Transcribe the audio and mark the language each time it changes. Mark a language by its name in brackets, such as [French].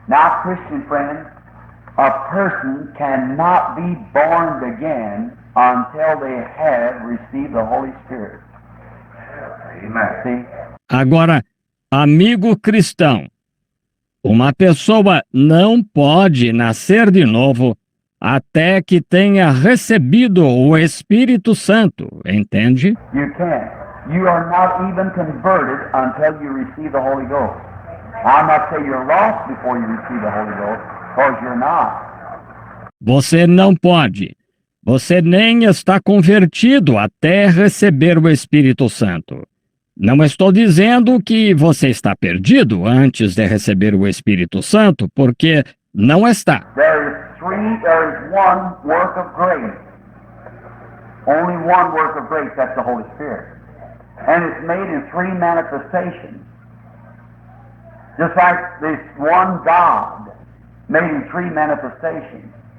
[English] Now, Christian friends, a person cannot be born again until they have received the Holy Spirit. Amen. See? [Portuguese] Agora, amigo cristão, uma pessoa não pode nascer de novo até que tenha recebido o Espírito Santo, entende? [English] You can't. You are not even converted until you receive the Holy Ghost. I'm not saying you're lost before you receive the Holy Ghost, because you're not. [Portuguese] Você não pode. Você nem está convertido até receber o Espírito Santo. Não estou dizendo que você está perdido antes de receber o Espírito Santo, porque não está. [English] There is one work of grace. Only one work of grace, that's the Holy Spirit. And it's made in three manifestations. Just like this one God made in three manifestations.